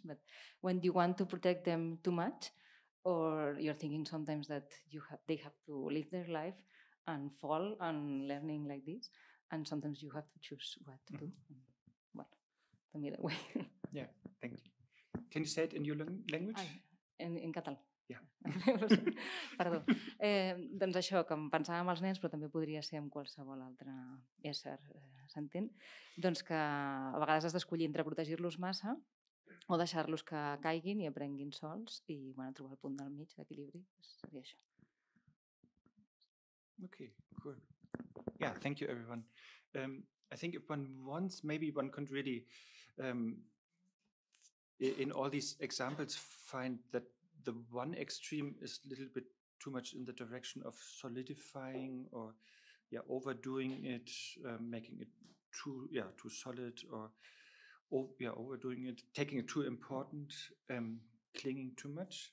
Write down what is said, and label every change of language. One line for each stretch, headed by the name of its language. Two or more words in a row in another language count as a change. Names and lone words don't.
English: But when you want to protect them too much, or you're thinking sometimes that they have to live their life and fall and learning like this, and sometimes you have to choose what to do. Well, the middle way. Yeah, thank you. Can you say it in your language?
Catalan: En català.
English: Yeah.
Catalan: Perdó. Doncs això, que em pensava amb els nens, però també podria ser amb qualsevol altre ésser, s'entén? Doncs que a vegades has d'escollir entre protegir-los massa o deixar-los que caiguin i aprenguin sols i trobar el punt del mig, d'equilibri, seria això.
English: Okay, cool. Yeah, thank you, everyone. I think if one wants, maybe one could really, in all these examples, find that the one extreme is a little bit too much in the direction of solidifying or overdoing it, making it too solid, or overdoing it, taking it too important, clinging too much.